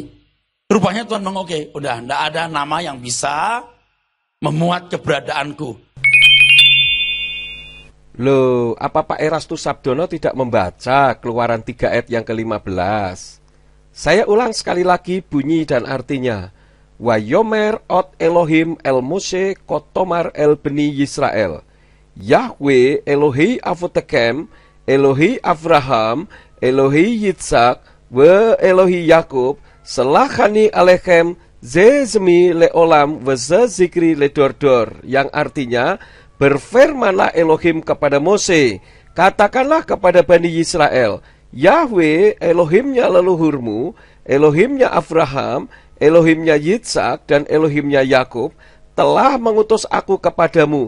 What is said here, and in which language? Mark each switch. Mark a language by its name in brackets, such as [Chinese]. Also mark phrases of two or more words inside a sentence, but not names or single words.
[Indonesian] Rupanya Tuhan mengoke. Udah, tidak ada nama yang bisa memuat keberadaanku. Loh, apa Pak Erastus Sabdono tidak membaca Keluaran 3 ayat yang ke-15? Saya ulang sekali lagi bunyi dan artinya. [Hebrew] ויאמר עוד אלוהים אל משה כה תאמר אל בני ישראל. יהוה אלוהי אבותיכם אלוהי אברהם אלוהי יצחק ואלוהי יעקב שלחני אליכם זה שמי לעולם וזה זכרי לדר דר. [Indonesian] Yang artinya, berfirmanlah Elohim kepada Mose, katakanlah kepada Bani Yisrael, Yahweh Elohimnya leluhurmu, Elohimnya Abraham, Elohimnya Yitzhak, dan Elohimnya Yakub, telah mengutus aku kepadamu.